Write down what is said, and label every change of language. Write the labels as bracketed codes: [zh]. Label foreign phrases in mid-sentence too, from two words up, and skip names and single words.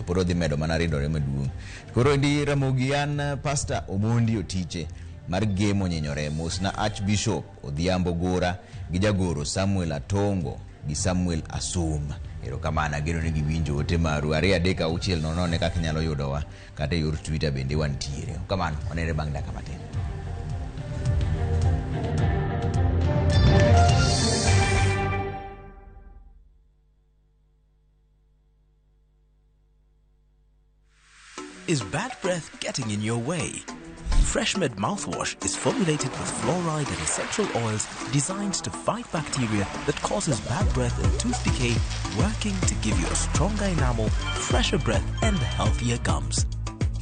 [luo] Pod odhi medo mana redore maduong'. Koro ndi Ramogi an Pastor Omondi Otiche mar gemo nyenyore mos na Archbishop Odhiambo Gora gi jagoro Samuel Atongo gi Samuel Asum. Erokamana geno ni giwinjo ote maru 2-3-6-0 ne kaka nyalo yudowa kata yor Twitter bende wantiere. Kamano onere bang' dakika matin. [en] Is bad breath getting in your way? FreshMed mouthwash is formulated with fluoride and essential oils designed to fight bacteria that causes bad breath and tooth decay, working to give you a stronger enamel, fresher breath and healthier gums.